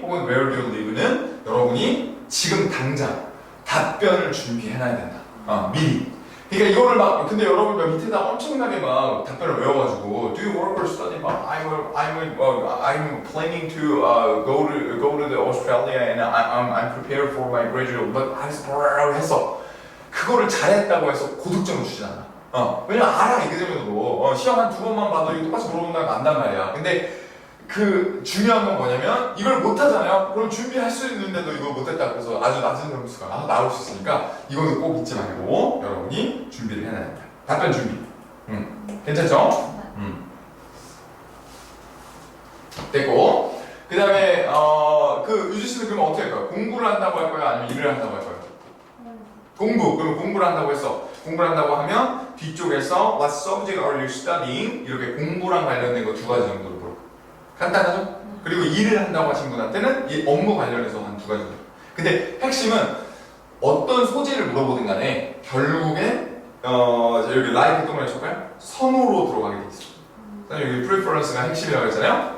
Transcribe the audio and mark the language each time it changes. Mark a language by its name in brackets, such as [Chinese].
[Korean] 혹은 [English] where do you live [Korean] 는 여러분이 지금 당장 답변을 준비해놔야 된다. 미리. 그러니까 이거를 근데 여러분 밑에다 엄청나게 답변을 외워가지고 [English] do you work or study? I'm planning to go to the Australia and I'm prepared for my graduate. [Korean] But 했어. 그거를 잘했다고 해서 고득점을 주진 않아. 왜냐면 알아 이그제미너도 시험 한 2번만 봐도 이거 똑같이 물어본다는 거 안단 말이야. 근데 그 중요한 건 뭐냐면 이걸 못하잖아요. 그럼 준비할 수 있는데도 이걸 못했다 그래서 아주 낮은 점수가 나올 수 있으니까 이거는 꼭 잊지 말고 여러분이 준비를 해놔야 된다. 답변 준비. 괜찮죠? 됐고 그 다음에 그 유지 씨는 그러면 어떻게 할까요? 공부를 한다고 할 거예요? 아니면 일을 한다고 할 거예요? 공부. 그러면 공부를 한다고 했어. 공부를 한다고 하면 뒤쪽에서 [English] What subject are you studying? [Korean] 이렇게 공부랑 관련된 거 두 가지 정도로 물어. 간단하죠? 그리고 일을 한다고 하신 분한테는 이 업무 관련해서 한 두 가지 정도. 근데 핵심은 어떤 소재를 물어보든 간에 결국엔 여기 like 동그라미 칠까요? 선호로 들어가게 돼 있어. 여기 preference가 핵심이라고 했잖아요.